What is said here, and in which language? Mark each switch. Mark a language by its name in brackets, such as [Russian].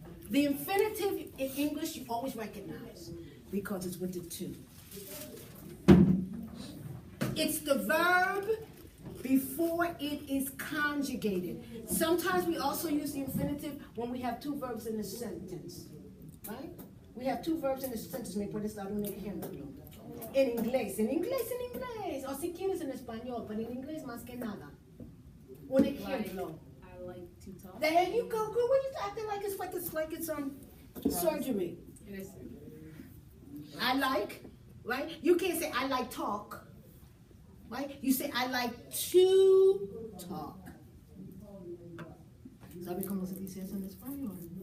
[English] The infinitive in English you always recognize because it's with the to. It's the verb before it is conjugated. Sometimes we also use the infinitive when we have two verbs in a sentence, right? We have two verbs in a sentence. [Spanish] Me puedes dar un ejemplo. En inglés, o si quieres en español, pero en inglés más que nada. Un ejemplo. [English] I like to talk. There you go, girl. What are you acting like it's surgery? It is. I like, right? You can't say I like talk, right? You say I like to talk. [Spanish] ¿Sabe cómo se dice eso en español?